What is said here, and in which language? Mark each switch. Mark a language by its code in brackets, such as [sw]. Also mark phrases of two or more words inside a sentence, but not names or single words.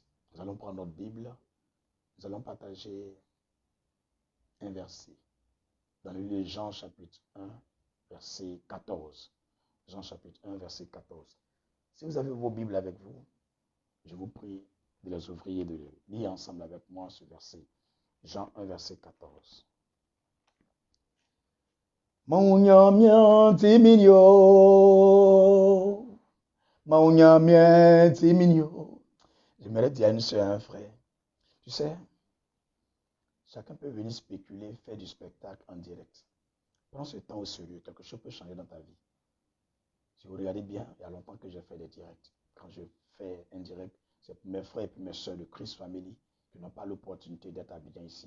[fr] Nous allons prendre notre Bible, nous allons partager un verset dans le livre de Jean chapitre 1, verset 14. Jean chapitre 1, verset 14. Si vous avez vos Bibles avec vous, je vous prie de les ouvrir et de lire ensemble avec moi ce verset. Jean 1, verset 14. Maunyamien timinyo. Maunyamien timinyo. J'aimerais dire à une soeur, un frère, tu sais, chacun peut venir spéculer, faire du spectacle en direct. Prends ce temps au sérieux, quelque chose peut changer dans ta vie. Si vous regardez bien, il y a longtemps que j'ai fait des directs. Quand je fais un direct, c'est pour mes frères et pour mes soeurs de Christ Family qui n'ont pas l'opportunité d'être habillés ici.